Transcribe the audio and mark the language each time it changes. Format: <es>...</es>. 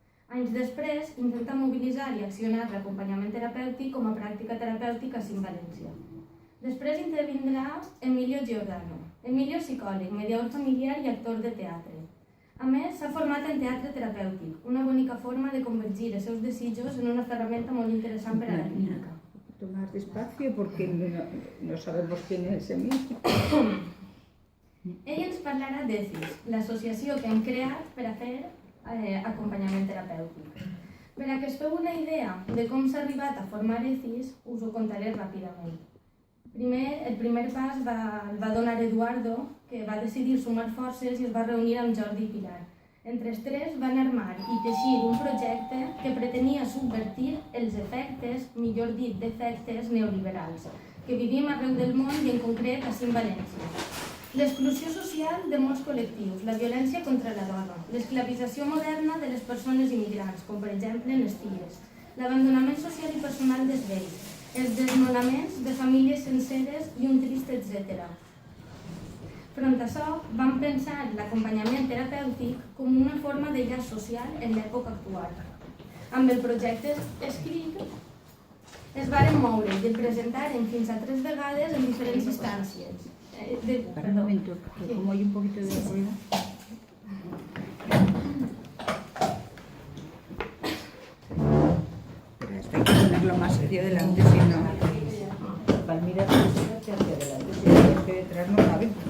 <ca>Anys després, intenta mobilitzar i accionar l'acompanyament terapèutic com a pràctica terapèutica a València. Després intervindrà Emilio Giordano. Emilio és psicòleg, mediador familiar i actor de teatre. A més, s'ha format en teatre terapèutic, una bonica forma de convergir els seus desitjos en una ferramenta molt interessant per a la clínica.</ca> <es>Más despacio porque no sabemos quién es Emilio.</es> <ca>Ell ens parlarà d'ECIS, l'associació que hem creat per a fer acompanyament terapèutic. Per a que es feu una idea de com s'ha arribat a formar ECIS, us ho contaré ràpidament. El primer pas el va donar Eduardo, que va decidir sumar forces i es va reunir amb Jordi i Pilar. Entre els tres van armar i teixir un projecte que pretenia subvertir els efectes, millor dit, defectes neoliberals, que vivim arreu del món i en concret a València. L'exclusió social de molts col·lectius, la violència contra la dona, l'esclavització moderna de les persones immigrants, com per exemple les ties, l'abandonament social i personal dels vells, els desnonaments de famílies senceres i un trist etcètera. Front a això, vam pensar en l'acompanyament terapèutic com una forma de llaç social en l'època actual. Amb el projecte escrit es varen moure i el presentaren fins a 3 vegades en diferents instàncies.</ca> <es>Para un momento, que como hay un poquito de ruido. Pero esto hay que ponerlo más hacia adelante, si no. Palmira, hacia adelante, si no, que detrás no cabe.</es>